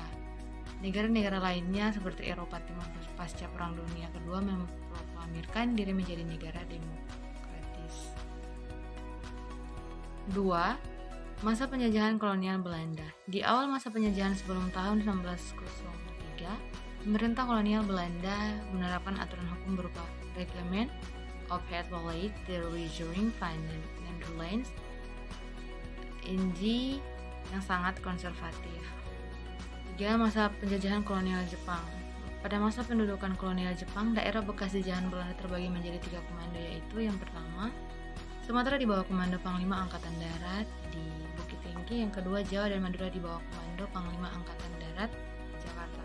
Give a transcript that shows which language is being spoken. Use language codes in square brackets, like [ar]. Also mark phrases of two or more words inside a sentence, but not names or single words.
[id] Negara-negara lainnya seperti Eropa Timur pasca Perang Dunia Kedua memproklamirkan diri menjadi negara demokratis. 2. Masa penjajahan kolonial Belanda. Di awal masa penjajahan sebelum tahun 1903, pemerintah kolonial Belanda menerapkan aturan hukum berupa Reglement of Het Beleid der Regering van de Nederlands (NG) yang sangat konservatif. 3. Masa penjajahan kolonial Jepang. Pada masa pendudukan kolonial Jepang, daerah bekas jajahan Belanda terbagi menjadi 3 komando, yaitu yang pertama, Sumatera di bawah komando Panglima Angkatan Darat di Bukit Tinggi, yang kedua, Jawa dan Madura di bawah komando Panglima Angkatan Darat di Jakarta.